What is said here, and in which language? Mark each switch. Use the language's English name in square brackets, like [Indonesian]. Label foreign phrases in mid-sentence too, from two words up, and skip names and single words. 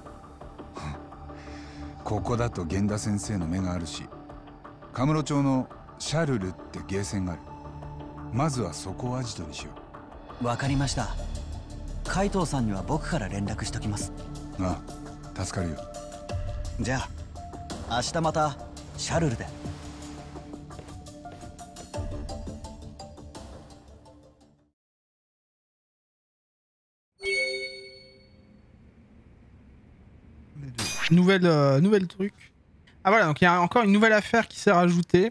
[Japanese] ここだと源田先生の目があるし、カムロ町のシャルルってゲーセンがある。まずはそこをアジトにしよう。わかりました。海藤さんには僕から連絡しときます。ああ、助かるよ。じゃあ明日またシャルルで。 [French] Nouvelle truc. Ah voilà, donc il y a encore une nouvelle affaire qui s'est rajoutée.